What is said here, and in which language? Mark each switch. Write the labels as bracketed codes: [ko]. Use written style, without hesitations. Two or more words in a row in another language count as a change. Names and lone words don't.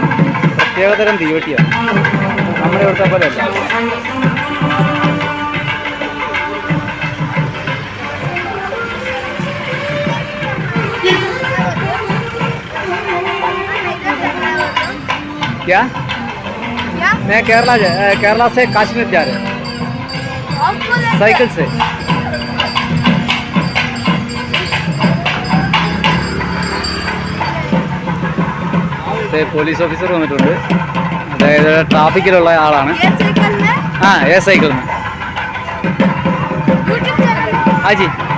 [ml] പ്രത്യേകതരം തീവെട്ടിയാണ്, നമ്മുടെ ഇവിടുത്തെ പോലെ അല്ല. [hi] क्या? मैं केरला से कश्मीर जा रहे हैं साइकिल से. [ml] പോലീസ് ഓഫീസർ വന്നിട്ടുണ്ട്. അതായത് ട്രാഫിക്കിലുള്ള ആളാണ്. ആ ഏ സൈക്കിൾ ഹാജി.